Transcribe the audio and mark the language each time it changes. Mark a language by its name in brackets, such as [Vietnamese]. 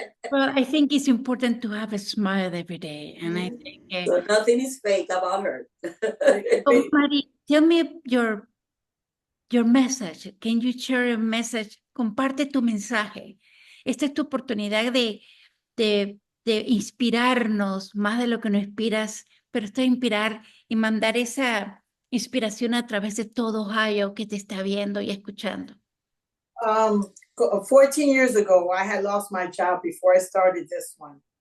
[English] Well, I think it's important to have a smile every day. And I think... So nothing is fake about her. Oh, Mari, tell me your message. Can you share your message? [Spanish] Comparte tu mensaje. Esta es tu oportunidad de inspirarnos más de lo que nos inspiras, pero esto inspirar y mandar esa inspiración a través de todo Ohio que te está viendo y escuchando. [English] 14 years ago, I had lost my job before I started this one.